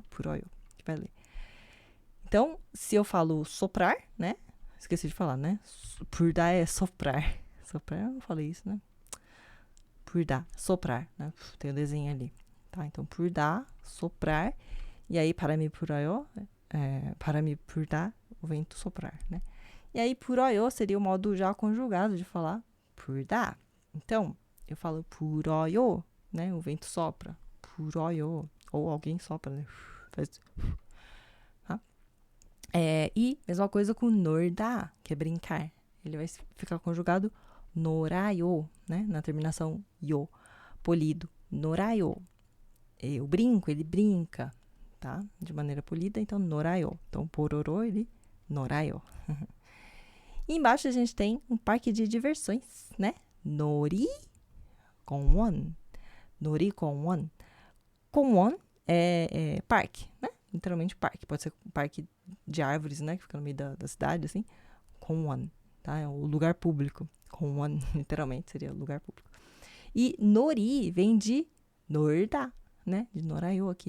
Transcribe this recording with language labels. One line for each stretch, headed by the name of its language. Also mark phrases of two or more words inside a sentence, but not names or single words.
Portuguese: puroyo, que vai ler. Então, se eu falo soprar, né? Esqueci de falar, né? Purda é soprar. Soprar, eu não falei isso, né? Purda, soprar, né? Tem o desenho ali, tá? Então, purda, soprar. E aí,
Korean: 바람이 불어요, 바람이 불다,
Portuguese: o vento soprar, né? E aí, 불어요 seria o modo já conjugado de falar 불다. Então, eu falo 불어요, né? O vento sopra. 불어요. Ou alguém sopra, né? Faz... Tá? E mesma coisa com 놀다, que é brincar. Ele vai ficar conjugado 놀아요, né? Na terminação yo, polido. 놀아요. O brinco, ele brinca, tá? De maneira polida, então 놀아요. Então, pororô, ele 놀아요. E embaixo a gente tem um parque de diversões, né? 놀이공원. 놀이공원. 공원 é parque, né? Literalmente parque. Pode ser um parque de árvores, né? Que fica no meio da cidade, assim. 공원, tá? É o lugar público. 공원, literalmente, seria o lugar público. E nori vem de norda, né? De norayo aqui.